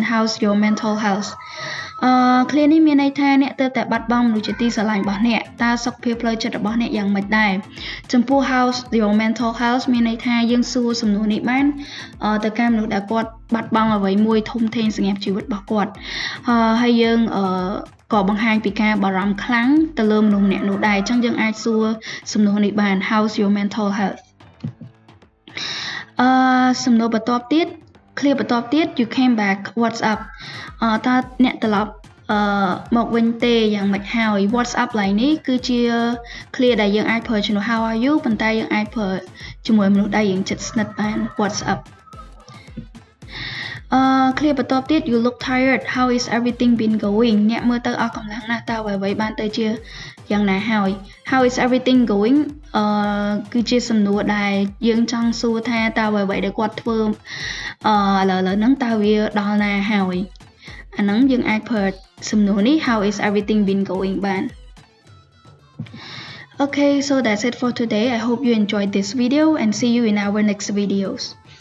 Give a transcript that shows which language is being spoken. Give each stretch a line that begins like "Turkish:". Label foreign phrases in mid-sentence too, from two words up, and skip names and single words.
English: How's your mental health?
Khmer: clear នេះមានន័យថាអ្នកទើបតែបាត់បង់មនុស្សជាទីស្រឡាញ់របស់អ្នកតើសុខភាពផ្លូវចិត្តរបស់អ្នកយ៉ាងម៉េចដែរចំពោះ
English: how's your mental health
Khmer: មានន័យថាយើងសួរសំណួរនេះបានទៅកាន់មនុស្សដែលគាត់បាត់បង់អ្វីមួយធំធេងសម្រាប់ជីវិតរបស់គាត់ហើយយើងក៏បង្ហាញពីការបារម្ភខ្លាំងទៅលើមនុស្សម្នាក់នោះដែរអញ្ចឹងយើងអាចសួរសំណួរនេះបាន
English: how's your mental health
Khmer: សំណួរបន្ទាប់ទៀត clear បន្ទាប់ទៀត
English: you came back what's up
Khmer: តើអ្នកត្រឡប់មកវិញទេយ៉ាងម៉េចហើយ
English: what's up
Khmer: ឡើយនេះគឺជា clear ដែលយើងអាចប្រើជំនួស
English: how are you
Khmer: ប៉ុន្តែយើងអាចប្រើជាមួយមនុស្សដែលយើងជិតស្និទ្ធបាន
English: what's up
Khmer: clear បន្ទាប់ទៀត
English: you look tired how is everything been going
Khmer: អ្នកមើលទៅអស់កម្លាំងណាស់តើអ្វីៗបានទៅជាយ៉ាងណាហើយ
English: how is everything going
Khmer: គឺជាសំណួរដែលយើងចង់សួរថាតើអ្វីៗដែលគាត់ធ្វើឥឡូវហ្នឹងតើវាដល់ណាហើយអាហ្នឹងយើងអាចប្រើសំណួរនេះ
English: how is everything been going
Khmer: បាន
English: Okay, so that's it for today. I hope you enjoyed this video and see you in our next videos.